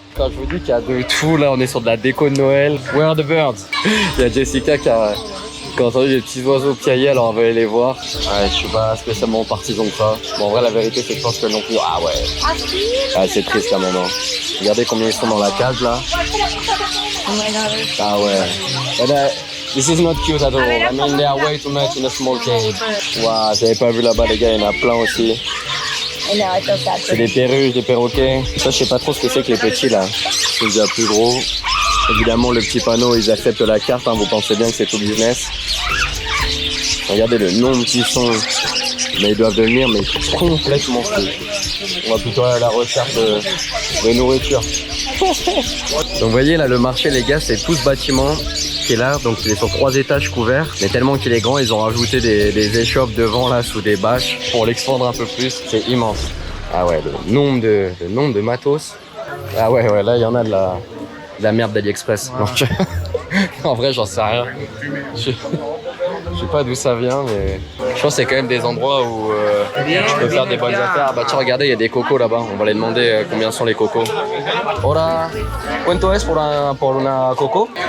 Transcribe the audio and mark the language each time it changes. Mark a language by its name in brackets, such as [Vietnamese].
[French] Quand je vous dis qu'il y a de tout, là on est sur de la déco de Noël. [English] Where are the birds? [French] Il y a Jessica qui a entendu des petits oiseaux piailler, alors on va aller les voir. Ouais, je suis pas spécialement partisan de ça. Bon, en vrai la vérité c'est que je pense que non plus. Ah ouais. Ah, c'est triste quand même. Hein. Regardez combien ils sont dans la cage là. Ah ouais. [English] This is not cute at all. I mean, they are way too much in a small cage. [French] Waouh, j'avais pas vu là-bas les gars, il y en a plein aussi. C'est des perruches, des perroquets. Ça, je sais pas trop ce que c'est que les petits là. C'est déjà plus gros. Évidemment, le petit panneau, ils acceptent la carte. Hein. Vous pensez bien que c'est tout business. Regardez le nombre qu'ils sont. Mais ils doivent devenir mais complètement fous. On va plutôt aller à la recherche de nourriture. Donc vous voyez là, le marché les gars, c'est tout ce bâtiment qui est là. Donc il est sur 3 étages couverts. Mais tellement qu'il est grand, ils ont rajouté des échoppes devant là sous des bâches pour l'expandre un peu plus. C'est immense. Ah ouais, le nombre de matos. Ah ouais, là il y en a de la merde d'AliExpress. Ouais. En vrai, j'en sais rien. Je sais pas d'où ça vient, mais je pense que c'est quand même des endroits où tu peux faire des bonnes affaires. Ah bah tiens, regardez, il y a des cocos là-bas. On va les demander combien sont les cocos. [Spanish] Hola, ¿cuánto es por una coco?